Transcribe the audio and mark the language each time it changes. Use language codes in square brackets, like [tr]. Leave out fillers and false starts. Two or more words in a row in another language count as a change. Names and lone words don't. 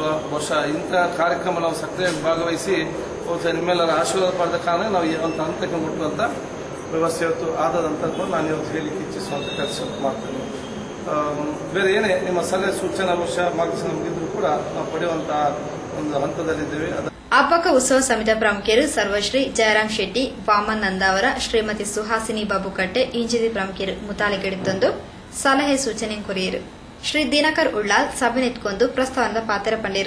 [kn] ಬಹುಶಃ ಇಂತಹ ಕಾರ್ಯಕ್ರಮ ನಾವು ಸಕ್ರಿಯವಾಗಿ ಭಾಗವಹಿಸಿ ಬಹುಶಃ ನಿಮ್ಮೆಲ್ಲರ ಆಶೀರ್ವಾದ ಪಡೆದ ಕಾರಣ ನಾವು ಈ ಒಂದು ಹಂತಕ್ಕೆ ಮುಟ್ಟುವಂತ ವ್ಯವಸ್ಥೆ ಇವತ್ತು ಆದಂತ ನಾನು ಇವತ್ತು ಹೇಳಿಕ್ಕೆ ಇಚ್ಛಿಸುವಂತ ಕೆಲಸ ಮಾಡ್ತೇನೆ. ಬೇರೆ ಏನೇ ನಿಮ್ಮ ಸಲಹೆ ಸೂಚನಾ ಬಹುಶಃ ಮಾರ್ಗದರ್ಶನ ನಮಗಿದ್ರು ಕೂಡ ನಾವು ಪಡೆಯುವಂತಹ ಒಂದು ಹಂತದಲ್ಲಿದ್ದೇವೆ. [tcy] ಹಬ್ಬಕ ಉತ್ಸವ ಸಮಿತಿಯ ಪ್ರಮುಖರು ಸರ್ವಶ್ರೀ ಜಯರಾಮ್ ಶೆಟ್ಟಿ, ವಾಮನ್ ನಂದಾವರ, ಶ್ರೀಮತಿ ಸುಹಾಸಿನಿ ಬಾಬುಕಟ್ಟೆ ಇಂಜಿದಿ ಪ್ರಮುಖರು ಮುತಾಲಿಕೆಡಿತ್ತೊಂದು ಸಲಹೆ ಸೂಚನೆ ಕೊರಿಯರು. ಶ್ರೀ ದಿನಕರ್ ಉಳ್ಳಾಲ್ ಸಭೆ ನೆಟ್ಕೊಂಡು ಪ್ರಸ್ತಾವದ ಪಾತ್ರ ಪಂಡಿರು.